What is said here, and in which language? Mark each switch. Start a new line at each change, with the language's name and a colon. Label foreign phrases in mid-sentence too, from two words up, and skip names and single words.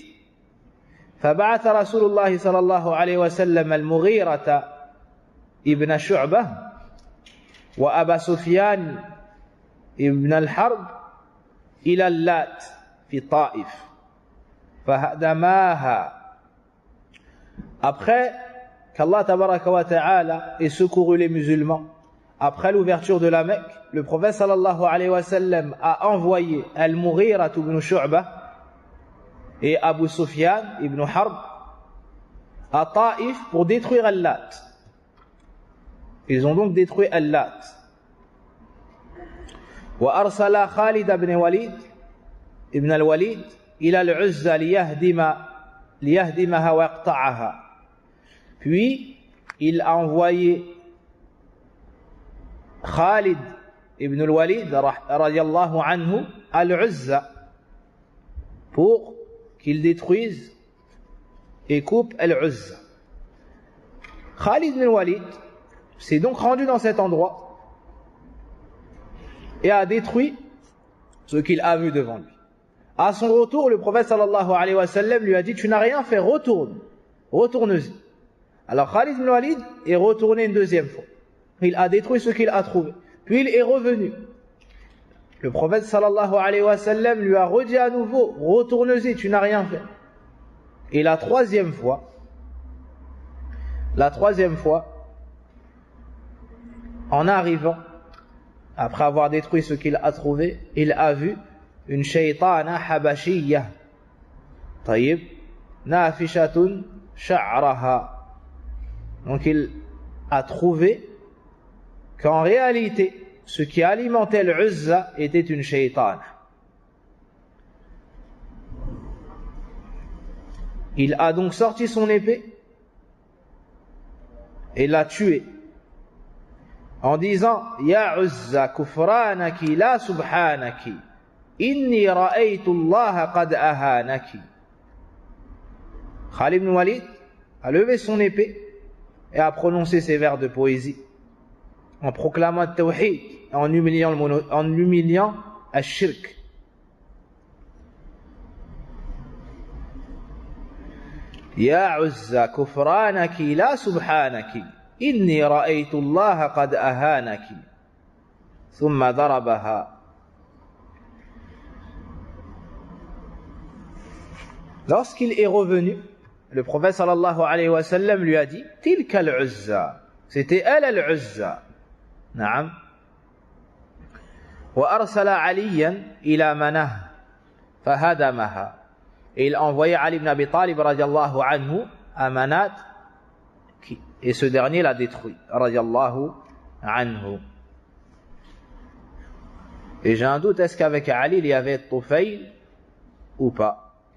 Arabic: فبعث رسول الله صلى الله عليه وسلم المغيرة ابن شعبة وأبا سفيان ابن الحرب إلى اللات في طائف فهدماها.
French: Après qu'Allah
Arabic: تبارك وتعالى
French: ait secouru les musulmans, après l'ouverture de la Mecque, le prophète
Arabic: صلى الله عليه وسلم
French: a envoyé Al-Mughira ibn Shu'bah et Abu Sufyan ibn Harb à Taïf pour détruire Al-Lat. Ils ont donc détruit Al-Lat.
Arabic: وأرسل خالد بن وليد ابن الوليد إلى العزة ليهدمها ويقطعها.
French: Puis il a envoyé Khalid ibn al-Walid
Arabic: رضي الله عنه
French: à Al-Uzza pour qu'il détruise et coupe Al-Uzza. Khalid ibn al-Walid s'est donc rendu dans cet endroit et a détruit ce qu'il a vu devant lui. À son retour, le prophète
Arabic: صلى الله عليه وسلم
French: lui a dit: tu n'as rien fait, retourne-y. Alors Khalid ibn Walid est retourné une deuxième fois. Il a détruit ce qu'il a trouvé. Puis il est revenu. Le prophète
Arabic: صلى الله عليه وسلم
French: lui a redit à nouveau: retourne-y, tu n'as rien fait. Et la troisième fois, en arrivant, après avoir détruit ce qu'il a trouvé, il a vu une
Arabic: شيطانة حبشية، طيب, نافشة شعرها.
French: Donc il a trouvé qu'en réalité, ce qui alimentait l'Uzza était une shaytana. Il a donc sorti son épée et l'a tué en disant:
Arabic: يا عزى كفرانك لا سبحانك إني رأيت الله قد أهانك.
French: Khalid ibn Walid a levé son épée et a prononcé ces vers de poésie en proclamant le tawhid, en humiliant al-shirk.
Arabic: يا عزى كفرانك لا سبحانك إني رأيت الله قد أهانك. ثم ضربها.
French: Lorsqu'il est revenu, le prophète
Arabic: صلى الله عليه وسلم
French: lui a dit:
Arabic: تلك العزى,
French: c'était elle al-Uzza.
Arabic: Naam. وأرسل عليا إلى مناة فهدمها.
French: Et il a envoyé Ali ibn Abi Talib
Arabic: رضي الله عنه
French: à Manat, et ce dernier l'a détruit
Arabic: رضي الله عنه.
French: Et j'ai un doute, est-ce qu'avec Ali il y avait Tufayl ou pas?